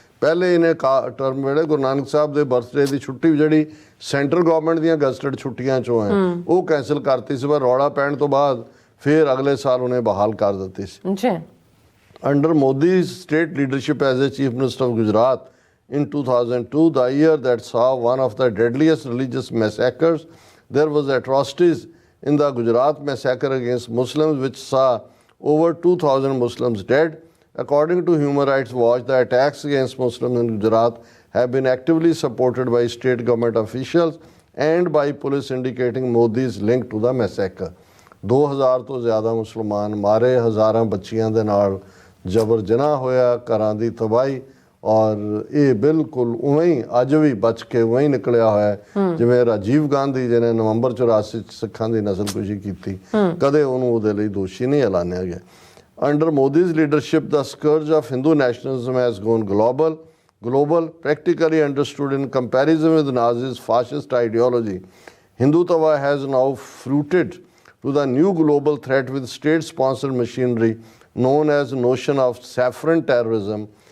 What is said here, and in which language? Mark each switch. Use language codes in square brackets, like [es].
[pa] ਪਹਿਲੇ ਇਹਨੇ ਟਰਮ ਵੇਲੇ ਗੁਰੂ ਨਾਨਕ ਸਾਹਿਬ ਦੇ ਬਰਥਡੇ ਦੀ ਛੁੱਟੀ ਜਿਹੜੀ ਸੈਂਟਰਲ ਗਵਰਨਮੈਂਟ ਦੀਆਂ ਗਜ਼ਟਡ ਛੁੱਟੀਆਂ 'ਚੋਂ ਹੈ ਉਹ ਕੈਂਸਲ ਕਰਤੀ ਸੀ, ਪਰ ਰੌਲਾ ਪੈਣ ਤੋਂ ਬਾਅਦ ਫਿਰ ਅਗਲੇ ਸਾਲ ਉਹਨੇ ਬਹਾਲ ਕਰ ਦਿੱਤੀ ਸੀ। [en] Under Modi's state leadership as a chief minister of Gujarat, in 2002, the year that saw one of the deadliest religious massacres. There was atrocities in the Gujarat massacre against Muslims, which saw over 2,000 Muslims dead. According to Human Rights Watch, the attacks against Muslims in Gujarat have been actively supported by state government officials and by police, indicating Modi's link to the massacre. [pa] 2000 ਤੋਂ ਜ਼ਿਆਦਾ ਮੁਸਲਮਾਨ ਮਾਰੇ, ਹਜ਼ਾਰਾਂ ਬੱਚੀਆਂ ਦੇ ਨਾਲ ਜਬਰ ਜਨਾਹ ਹੋਇਆ, ਘਰਾਂ ਦੀ ਤਬਾਹੀ, ਔਰ ਇਹ ਬਿਲਕੁਲ ਉਵੇਂ ਹੀ ਅੱਜ ਵੀ ਬਚ ਕੇ ਉਵੇਂ ਹੀ ਨਿਕਲਿਆ ਹੋਇਆ ਜਿਵੇਂ ਰਾਜੀਵ ਗਾਂਧੀ ਜਿਹਨੇ ਨਵੰਬਰ 84 ਚ ਸਿੱਖਾਂ ਦੀ ਨਸਲਕੁਸ਼ੀ ਕੀਤੀ, ਕਦੇ ਉਹਨੂੰ ਉਹਦੇ ਲਈ ਦੋਸ਼ੀ ਨਹੀਂ ਐਲਾਨਿਆ ਗਿਆ। [en] Under Modi's leadership, the scourge of Hindu nationalism has gone global, practically understood in comparison with Nazi's fascist ideology. Hindutva has now fruited to the new global threat with state-sponsored machinery known as notion of saffron terrorism.